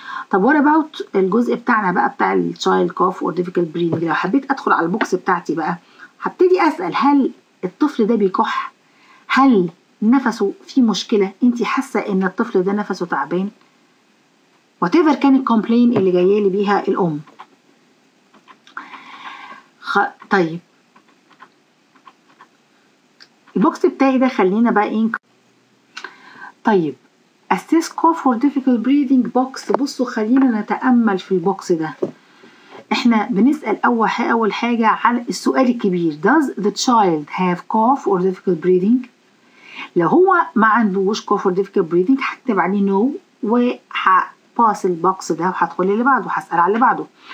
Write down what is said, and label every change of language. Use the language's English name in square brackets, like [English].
[Arabic] طب [English] what about [Arabic] الجزء بتاعنا بقى بتاع الchild cough or difficult breathing؟ لو حبيت ادخل على البوكس بتاعتي بقى هبتدي اسأل هل الطفل ده بيكح؟ هل نفسه فيه مشكلة؟ انتي حاسة ان الطفل ده نفسه تعبان؟ whatever كان الكومبلين اللي جايه لي بيها الام. طيب البوكس بتاعي ده خلينا بقى ايه. طيب [English] assess cough for difficult breathing box. [Arabic] بصوا خلينا نتأمل في البوكس ده. احنا بنسأل أول حاجة على السؤال الكبير [English] does the child have cough or difficult breathing؟ [Arabic] لو هو ما عندوش [English] cough or difficult breathing [Arabic] هكتب عليه no وهباس البوكس ده وهدخل اللي بعده وهسأل على اللي بعده.